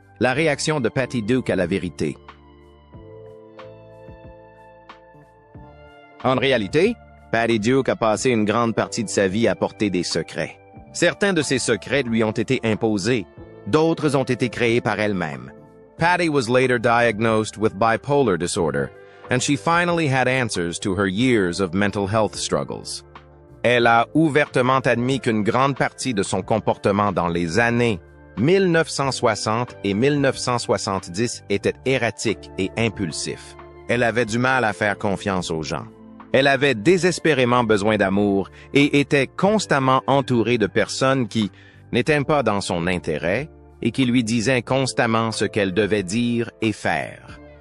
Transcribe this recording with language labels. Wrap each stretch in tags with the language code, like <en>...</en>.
<fr>La réaction de Patty Duke à la vérité. En réalité, Patty Duke a passé une grande partie de sa vie à porter des secrets. Certains de ces secrets lui ont été imposés, d'autres ont été créés par elle-même.</fr> <en>Patty was later diagnosed with bipolar disorder, and she finally had answers to her years of mental health struggles.</en> <fr>Elle a ouvertement admis qu'une grande partie de son comportement dans les années 1960 et 1970 était erratique et impulsif. Elle avait du mal à faire confiance aux gens. Elle avait désespérément besoin d'amour et était constamment entourée de personnes qui n'étaient pas dans son intérêt et qui lui disaient constamment ce qu'elle devait dire et faire.</fr>